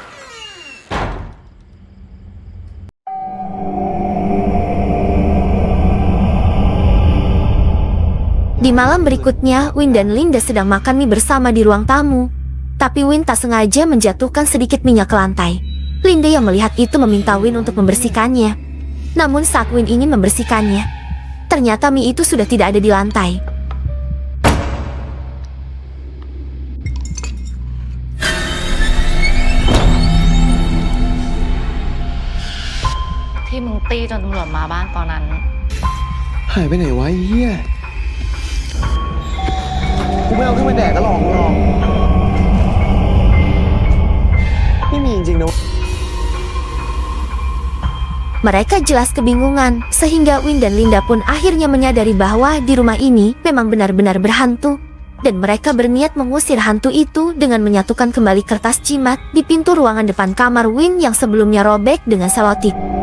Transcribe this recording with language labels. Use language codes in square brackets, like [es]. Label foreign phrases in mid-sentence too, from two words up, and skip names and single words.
[id] Di malam berikutnya, Win dan Linda sedang makan mie bersama di ruang tamu. Tapi Win tak sengaja menjatuhkan sedikit minyak ke lantai. Linda yang melihat itu meminta Win untuk membersihkannya. Namun saat Win ingin membersihkannya, ternyata mie itu sudah tidak ada di lantai. [th] ที่มึงตีจนตำรวจมาบ้านตอนนั้น หายไปไหนวะไอ้เหี้ยกูไม่เอาขึ้นไปแดกก็หลอกมึงหรอกไม่มีจริงๆนะ [id] Mereka jelas kebingungan, sehingga Win dan Linda pun akhirnya menyadari bahwa di rumah ini memang benar-benar berhantu. Dan mereka berniat mengusir hantu itu dengan menyatukan kembali kertas jimat di pintu ruangan depan kamar Win yang sebelumnya robek dengan selotip.